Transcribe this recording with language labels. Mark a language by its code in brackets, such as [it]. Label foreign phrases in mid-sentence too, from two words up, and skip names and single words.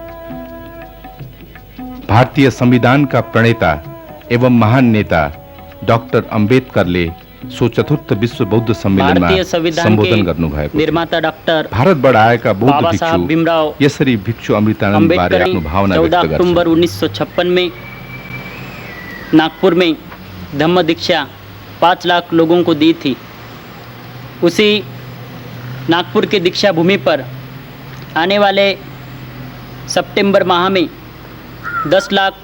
[ne] भारतीय संविधानका प्रणेता एवं महान नेता डाक्टर अम्बेडकरले सो चतुर्थ विश्व बौद्ध सम्मेलनमा सम्बोधन गर्नुभएको निर्माता डाक्टर भारतबाट आएका बौद्ध भिक्षु यसरी भिक्षु अमृतानन्द बारे आफ्नो भावना व्यक्त गर्छन्। [hi] अक्टूबर 1956 में नागपुर में धम्म दीक्षा 5 लाख लोगों को दी थी। उसी नागपुर के दीक्षा भूमि पर आने वाले सितंबर माह में 10 लाख